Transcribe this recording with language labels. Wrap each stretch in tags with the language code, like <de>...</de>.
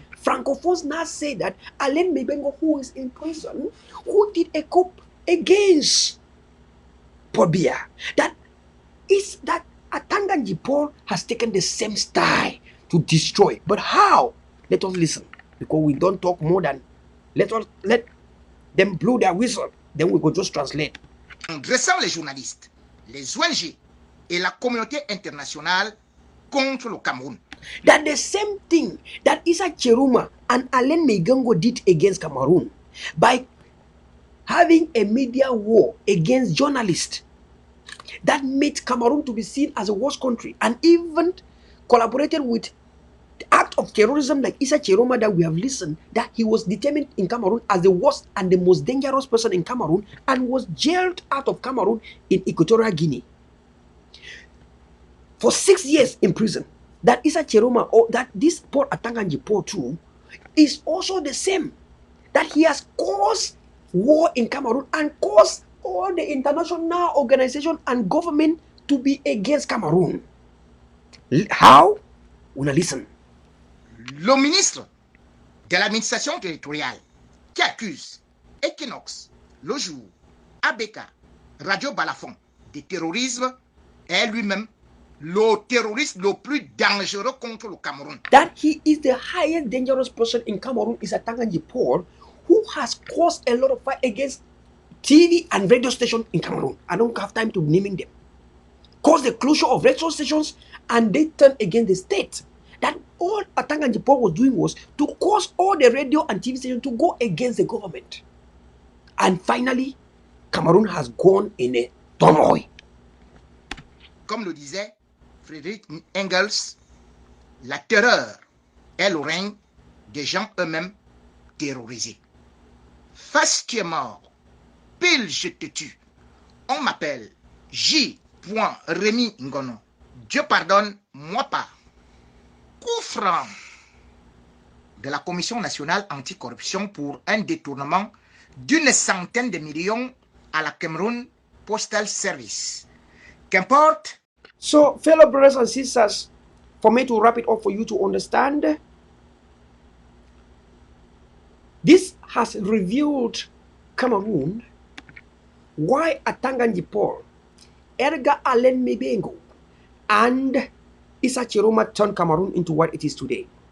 <en>Francophones now say that Alain Mibengo, who is in prison, who did a coup against Paul Biya, that Atanganji Paul has taken the same style to destroy. But how? Let us listen, because we don't talk more than let them blow their whistle. Then we go just translate.</en> <fr>En dressant les journalistes, les ONG et la communauté internationale contre le Cameroun.</fr> <en>That the same thing that Issa Cheruma and Alain Mibengo did against Cameroon by having a media war against journalists that made Cameroon to be seen as a worst country, and even collaborated with the act of terrorism like Issa Cheruma that we have listened, that he was determined in Cameroon as the worst and the most dangerous person in Cameroon, and was jailed out of Cameroon in Equatorial Guinea for 6 years in prison. That Issa Cheruma, or that this Paul Atanganji Paul too, is also the same. That he has caused war in Cameroon and caused all the international organization and government to be against Cameroon. How? Una listen.</en> <fr>Le ministre de l'administration territoriale qui accuse Equinox, Le Jour, ABK, Radio Balafon de terrorisme est lui-même le terroriste le plus dangereux contre le Cameroun.</fr> <en>That he is the highest dangerous person in Cameroon is Atanganji Paul, who has caused a lot of fight against TV and radio stations in Cameroon. I don't have time to naming them. Caused the closure of radio stations, and they turned against the state. That all Atanganji Paul was doing was to cause all the radio and TV stations to go against the government. And finally, Cameroon has gone in a turmoil.</en> <fr>Comme le disait Friedrich Engels, la terreur est le règne des gens eux-mêmes terrorisés. Face tu es mort, pile je te tue. On m'appelle J. Rémi Ngono. Dieu pardonne, moi pas. Coup franc de la Commission nationale anticorruption pour un détournement d'une centaine de millions à la Cameroon Postal Service. Qu'importe.</fr> <en>So, fellow brothers and sisters, for me to wrap it up for you to understand, this has revealed Cameroon why Atanganji Paul, Edgar Alain Mibengo, and Issa Cheruma turned Cameroon into what it is today.</en>